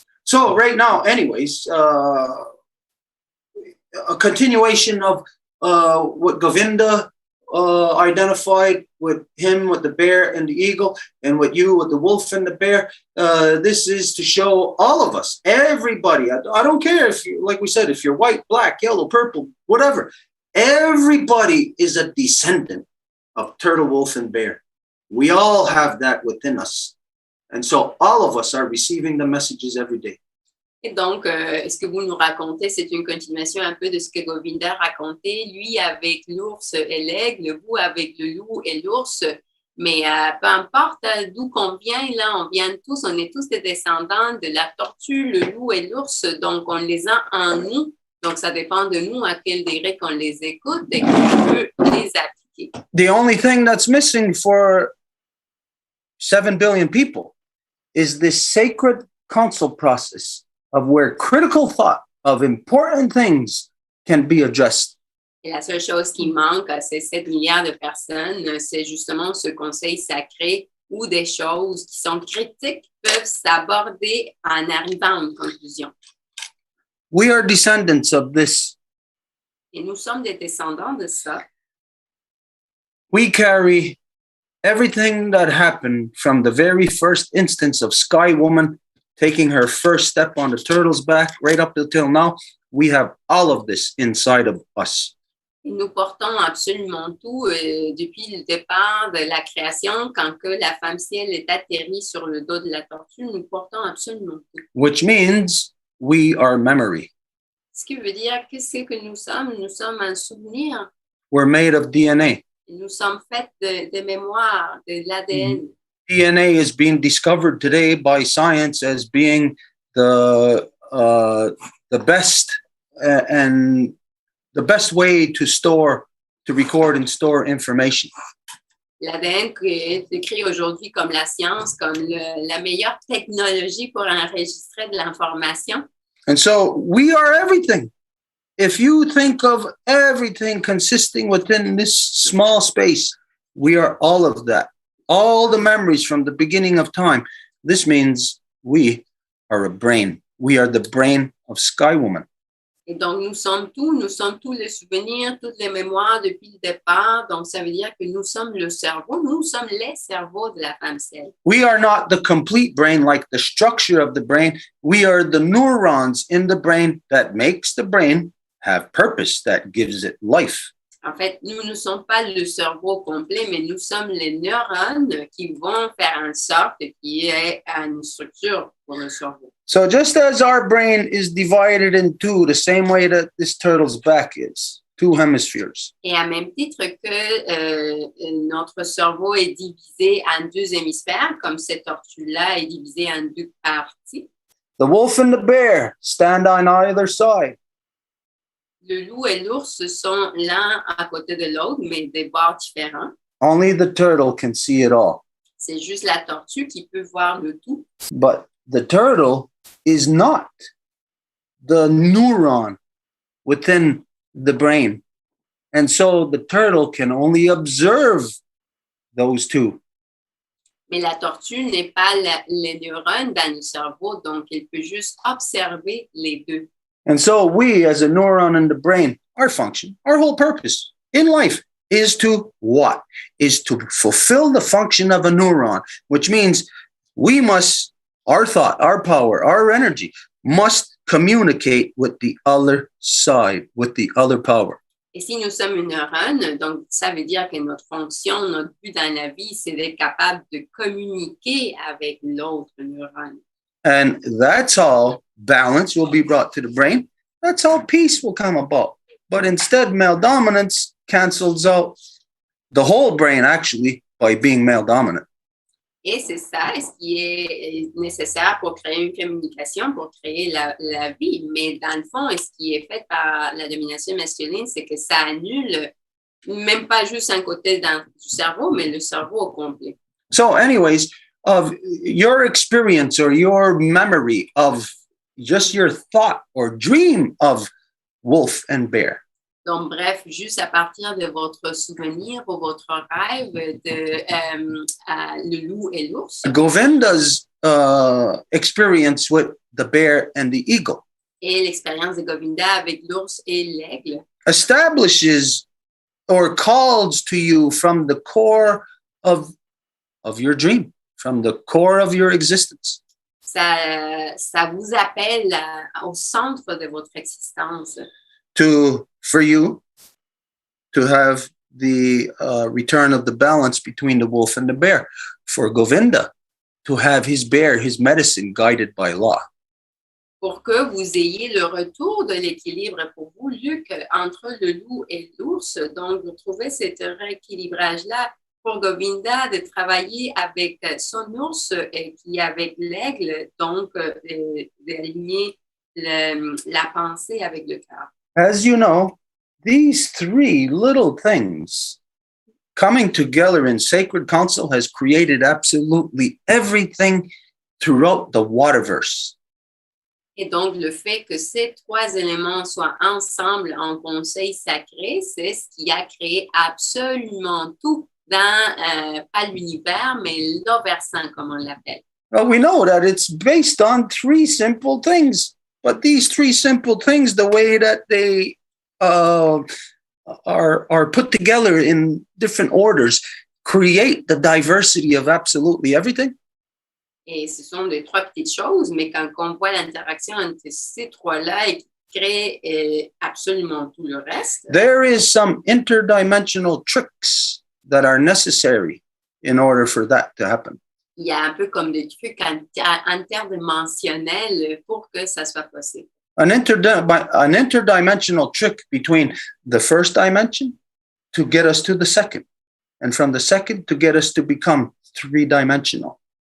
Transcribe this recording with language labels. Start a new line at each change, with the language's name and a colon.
English: So right now, anyways, a continuation of what Govinda identified with him, with the bear and the eagle, and with you, with the wolf and the bear. This is to show all of us, everybody. I don't care if you, like we said, if you're white, black, yellow, purple, whatever. Everybody is a descendant of turtle, wolf, and bear. We all have that within us. And so all of us are receiving the messages every day.
French: Et donc, ce que vous nous racontez, c'est une continuation un peu de ce que Govinda racontait, lui avec l'ours et l'aigle, vous avec le loup et l'ours. Mais peu importe d'où qu'on vient, là, on vient tous, on est tous des descendants de la tortue, le loup et l'ours, donc on les a en nous. Donc, ça dépend de nous à quel degré qu'on les écoute et qu'on peut les appliquer.
English: The only thing that's missing for 7 billion people is this sacred council process of where critical thought of important things can be addressed.
French: Et la seule chose qui manque à ces 7 milliards de personnes, c'est justement ce conseil sacré où des choses qui sont critiques peuvent s'aborder en arrivant à une conclusion.
English: We are descendants of this.
French: Et nous sommes des descendants de ça.
English: We carry everything that happened from the very first instance of Sky Woman taking her first step on the turtle's back right up until now. We have all of this inside of us.
French: Et nous portons absolument tout depuis le départ de la création, quand que la femme ciel est atterrie sur le dos de la tortue, nous portons absolument tout.
English: Which means we are memory.
French: Ce qui veut dire que c'est que nous sommes un souvenir.
English: We're made of DNA.
French: Nous sommes faits de mémoire, de l'ADN.
English: DNA is being discovered today by science as being the best and the best way to record and store information.
French: L'ADN est décrit aujourd'hui comme la science, comme la meilleure technologie pour enregistrer de l'information.
English: And so we are everything. If you think of everything consisting within this small space, we are all of that. All the memories from the beginning of time. This means we are a brain. We are the brain of Sky Woman.
French: Et donc, nous sommes tous les souvenirs, toutes les mémoires depuis le départ. Donc, ça veut dire que nous sommes le cerveau, nous sommes les cerveaux de la femme ciel.
English: We are not the complete brain, like the structure of the brain. We are the neurons in the brain that makes the brain have purpose, that gives it life.
French: En fait, nous ne sommes pas le cerveau complet, mais nous sommes les neurones qui vont faire en sorte qu'il y ait une structure pour le cerveau.
English: So just as our brain is divided in two, the same way that this turtle's back is, two hemispheres.
French: Et à même titre que notre cerveau est divisé en deux hémisphères, comme cette tortue-là est divisée en deux parties.
English: The wolf and the bear stand on either side.
French: Le loup et l'ours sont l'un à côté de l'autre, mais des bords différents.
English: Only the turtle can see it all.
French: C'est juste la tortue qui peut voir le tout.
English: But the turtle is not the neuron within the brain. And so the turtle can only observe those two.
French: Mais la tortue n'est pas les neurones dans le cerveau, donc elle peut juste observer les deux.
English: And so we, as a neuron in the brain, our function, our whole purpose in life is to what? Is to fulfill the function of a neuron, which means we must, our thought, our power, our energy must communicate with the other side, with the other power.
French: Et si nous sommes une neurone, donc ça veut dire que notre fonction, notre but dans la vie, c'est d'être capable de communiquer avec l'autre neurone.
English: And that's how balance will be brought to the brain. That's how peace will come about. But instead, male dominance cancels out the whole brain, actually, by being male dominant.
French: Et c'est ça ce qui est nécessaire pour créer une communication, pour créer la vie. Mais dans le fond, ce qui est fait par la domination masculine, c'est que ça annule même pas juste un côté du cerveau, mais le cerveau au complet.
English: So anyways, of your experience or your memory of just your thought or dream of wolf and bear.
French: Donc, bref, juste à partir de votre souvenir ou votre rêve de le loup et l'ours.
English: Govinda's experience with the bear and the eagle
French: Et l'expérience de Govinda avec l'ours et l'aigle
English: establishes or calls to you from the core of your dream, from the core of your existence.
French: Ça vous appelle au centre de votre existence.
English: For you to have the return of the balance between the wolf and the bear. For Govinda to have his bear, his medicine guided by law.
French: pour que vous ayez le retour de l'équilibre pour vous, Luc, entre le loup et l'ours. Donc, vous trouvez cet rééquilibrage-là pour Govinda de travailler avec son ours qui est avec l'aigle, donc d'aligner la pensée avec le cœur.
English: As you know, these three little things coming together in sacred council has created absolutely everything throughout the waterverse.
French: Et donc, le fait que ces trois éléments soient ensemble en conseil sacré, c'est ce qui a créé absolument tout dans, pas l'univers, mais l'oversant, comme on l'appelle.
English: Well, we know that it's based on three simple things, but these three simple things, the way that they are put together in different orders, create the diversity of absolutely everything.
French: Et ce sont des trois petites choses, mais quand on voit l'interaction entre ces trois-là et qui crée absolument tout le reste,
English: there is some interdimensional tricks that are necessary in order for that to happen.
French: il y a un peu comme des trucs interdimensionnels pour que ça soit possible.
English: An interdimensional trick between the first dimension to get us to the second, and from the second to get us to become three-dimensional.